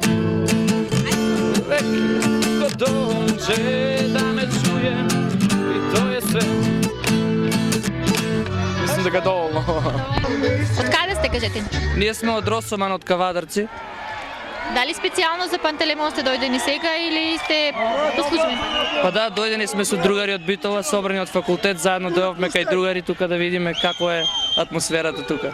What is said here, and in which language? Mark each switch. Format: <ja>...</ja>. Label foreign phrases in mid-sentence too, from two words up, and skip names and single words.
<sr>Uvek ko dođe da me čuje i to je sve.</sr> <mk>Мислам дека доволно. Од каде сте, кажете? Ние сме од Росоман, од Кавадарци. Дали специјално за Пантелеймон сте дојдени сега или сте по служба? Па да, дојдени сме со другари од Битола, собрани од факултет, заедно дојавме кај другари тука да видиме како е атмосферата тука.</mk>